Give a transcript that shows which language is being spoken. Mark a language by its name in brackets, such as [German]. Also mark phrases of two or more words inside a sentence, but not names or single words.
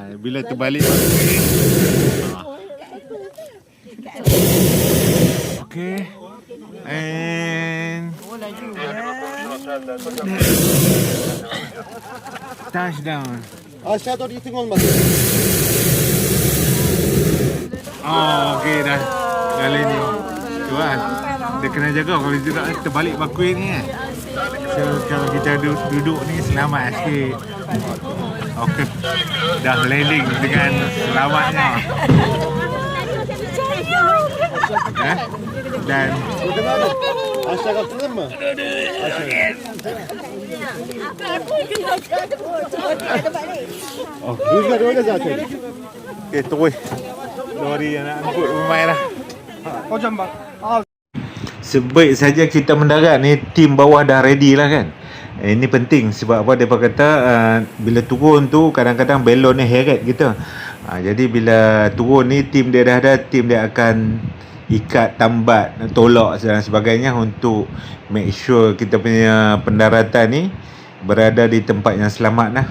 [Malay] Bila terbalik bakul ni Okay. [English] And touchdown. [Turkish] Aşağıda itin olmasın. [Malay] Oh, okey dah. Kali ni. Tuan. Dia kena jaga kalau tidak terbalik bakui ni kan. So kalau kita duduk ni selamat sikit. Okey. Dah landing dengan selamatnya. Dan [Turkish] Aşağı kaptırdın mı? Rüzgar öyle zaten. [Malay] okey terus. Lori yang nak angkut pemain lah. [Turkish] Hocam bak. [Malay] Sebaik saja kita mendarat ni, tim bawah dah ready lah kan. Ini penting sebab apa, mereka kata bila turun tu kadang-kadang belon ni heret kita. Jadi bila turun ni tim dia dah ada, tim dia akan ikat tambat, tolak dan sebagainya untuk [English] make sure [Malay] kita punya pendaratan ni berada di tempat yang selamat lah.